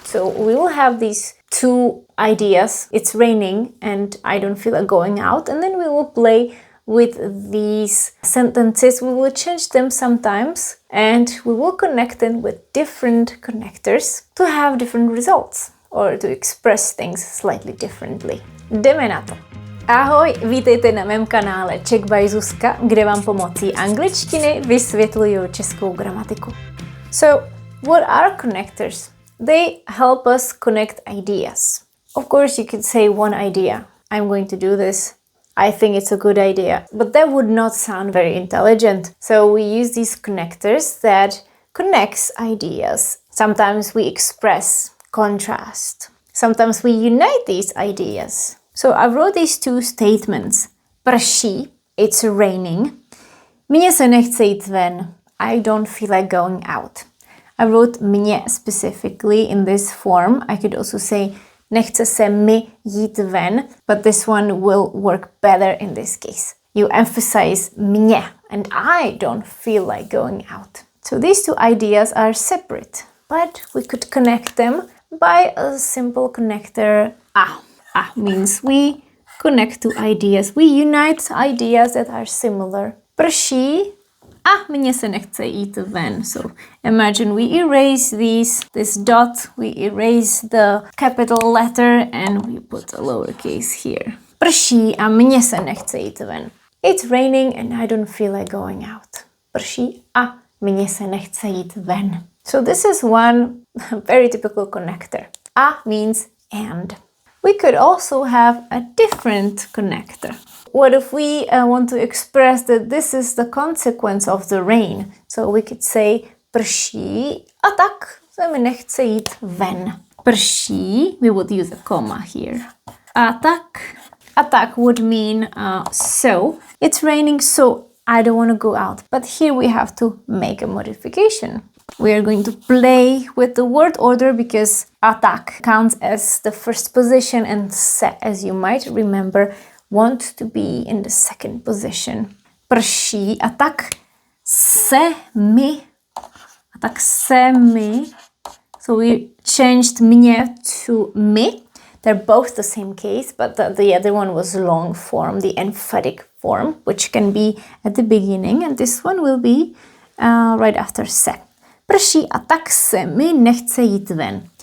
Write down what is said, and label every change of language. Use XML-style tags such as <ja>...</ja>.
<en>So we will have these two ideas. It's raining and I don't feel like going out. And then we will play with these sentences. We will change them sometimes and we will connect them with different connectors to have different results or to express things slightly differently.</en> <cs>Jdeme na to. Ahoj, vítejte na mém kanále Czech by Zuzka, kde vám pomocí angličtiny vysvětluju českou gramatiku.</cs> <en>So, what are connectors? They help us connect ideas. Of course, you could say one idea. I'm going to do this. I think it's a good idea. But that would not sound very intelligent. So we use these connectors that connects ideas. Sometimes we express contrast. Sometimes we unite these ideas. So I wrote these two statements.</en> <cs>Prší,</cs> <en>it's raining.</en> <cs>Mně se nechce jít ven.</cs> <en>I don't feel like going out. I wrote mně specifically in this form. I could also say</en> <cs>nechce se mi jít ven,</cs> <en>but this one will work better in this case. You emphasize mně, and I don't feel like going out. So these two ideas are separate, but we could connect them by a simple connector a. A means we connect two ideas. We unite ideas that are similar.</en> <cs>Prší a mně se nechce jít ven.</cs> <en>So imagine we erase this dot, we erase the capital letter and we put a lowercase here.</en> <cs>Prší a mně se nechce jít ven.</cs> <en>It's raining and I don't feel like going out.</en> <cs>Prší a mně se nechce jít ven.</cs> <en>So this is one very typical connector. A means and. We could also have a different connector. What if we want to express that this is the consequence of the rain? So we could say</en> <cs>prší a tak se mi nechce jít ven.</cs> <en>Prší, we would use a comma here. A tak would mean so. It's raining, so I don't want to go out. But here we have to make a modification. We are going to play with the word order because a tak counts as the first position and se, as you might remember, want to be in the second position.</en> <cs>Prší a tak se mi.</cs> <en>So we changed mně to mi. They're both the same case, but the other one was long form, the emphatic form, which can be at the beginning, and this one will be right after se.</en> <cs>Prší a tak se mi nechce jít ven.</cs>